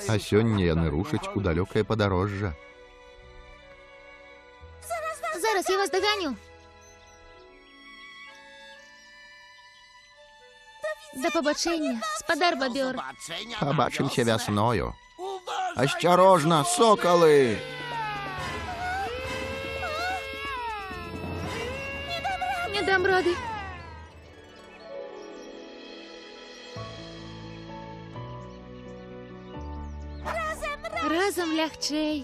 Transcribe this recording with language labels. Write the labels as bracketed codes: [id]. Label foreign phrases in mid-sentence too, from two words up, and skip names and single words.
[be] А сёння яны рушаць у далёкае падарожжа. Зараз я вас доганю. [uk] До побачення, [be] спадар бабёр. Пабачымся вясною. Асцярожна, сокалы! Не дам рады. Разам лягчэй.